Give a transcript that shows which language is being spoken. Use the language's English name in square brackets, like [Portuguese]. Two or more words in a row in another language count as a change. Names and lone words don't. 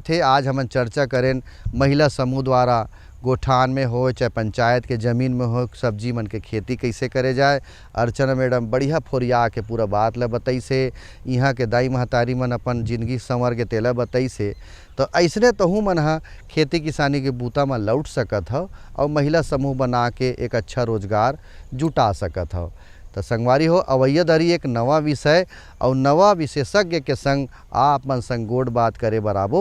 [Chhattisgarhi] आज हम चर्चा करें महिला समूह द्वारा गोठान में हो चाहे पंचायत के ज़मीन में हो, सब्जी मन के खेती कैसे करे जाए। अर्चना मैडम बढ़िया फोरिया के पूरा बात ला बताई से, यहाँ के दाई महतारी मन अपन जिंदगी संवर के तेला बताई से। तो ऐसने तहु मन हा खेती किसानी के बूता में लौट सकत हो और महिला समूह बना के एक अच्छा रोजगार जुटा सकत हो। तो संगवारी हो अवैया दरी एक नवा विषय और नवा विशेषज्ञ के संग आप मन संग गोड़ बात करे बराबो।